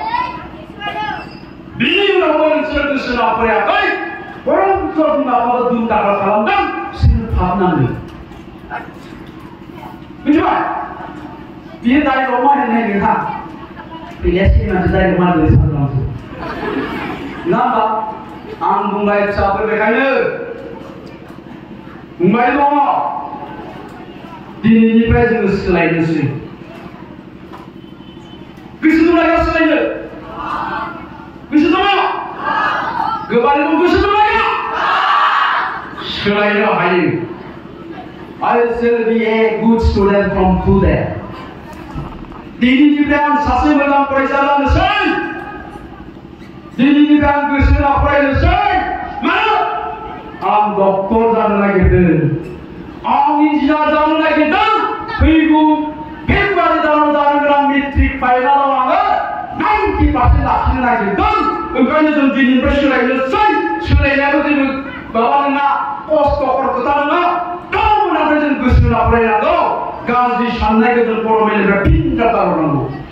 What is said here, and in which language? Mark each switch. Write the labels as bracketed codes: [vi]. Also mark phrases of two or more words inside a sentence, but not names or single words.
[brx] बिनि उनावबो नोंसोरो गोसो होना फरायाखै बरं बिमा-बिफाखौ दुम दाखा खालामदों बिसोरनो फाबनांगौ मिथिबाय बियो डाइलग मारिनाय नोंहा फैनाया सिगांसो डाइलग मारिनाय सानदोंसो नङा होमबा आं बुंबाय फिसाफोर बेखायनो बुंबाय दङ दिनैनिफ्राय जोङो सोलायनोसै गोसो दंना सोलायनो गोसो दङ गोबारै दं गोसो दंना सोलायनो हायो [en] I shall be a good student from today. [brx] दिनैनिफ्राय आं सासे मोजां फरायसा जानोसै दिनैनिफ्राय आं गोसो होना फरायनोसै मानो आं डक्टर जानो नागिरदों आं इन्जिनियार जानो नागिरदों फैगौ फेब्रुवारि दानाव जानो गोनां मेट्रिक फाइनालाव आङो 90% लाखिनो नागिरदों ओंखायनो जों दिनैनिफ्राय सोलायनोसै सोलायनायाबो जेबो माबा नङा खस्थ'खर खोथा नङा गावनाबो जों गोसो होना फरायनांगौ गाज्रि साननायखौ जों बर' मेलेमनिफ्राय फिन गारहरनांगौ